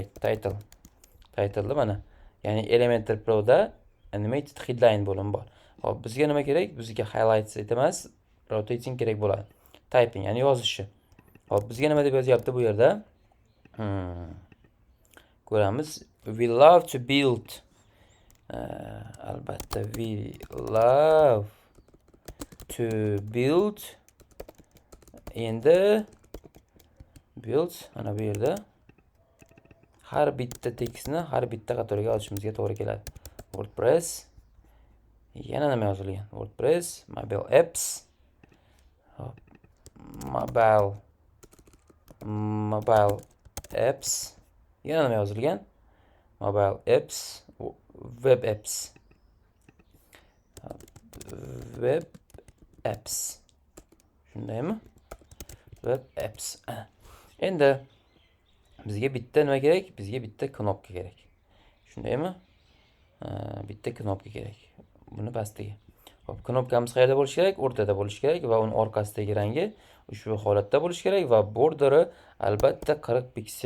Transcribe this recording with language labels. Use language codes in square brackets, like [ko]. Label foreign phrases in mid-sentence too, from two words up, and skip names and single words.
[uz] Title'ni mana, ya'ni Elementor Pro'da [en] animated headline [uz] bo'limi bor. Hop, bizga nima kerak? Bizga highlights emas, rotating kerak bo'ladi. Typing, ya'ni yozishi. Hop, bizga nima deb yozyapti bu yerda? Ko'ramiz. [en] We love to build. [uz] Albatta, [en] we love to build. [uz] Endi build mana bu yerda har bitta tekstni har bitta qatoriga olishimizga to'g'ri keladi. WordPress. Yana nima yozilgan? [en] WordPress, mobile apps. Hop, mobile apps. [uz] Yana nima yozilgan? [en] Mobile apps, web apps. Web apps. [uz] Shundaymi? [en] Web apps. [uz] Endi bizga bitta nima kerak? Bizga bitta knopka kerak. Shundaymi? Bitta knopka kerak. Buni pastiga. Hop, knopkamiz qayerda bo'lishi kerak? O'rtada bo'lishi kerak va uning orqasidagi rangi ushbu holatda bo'lishi kerak va borderi albatta 40 piksel.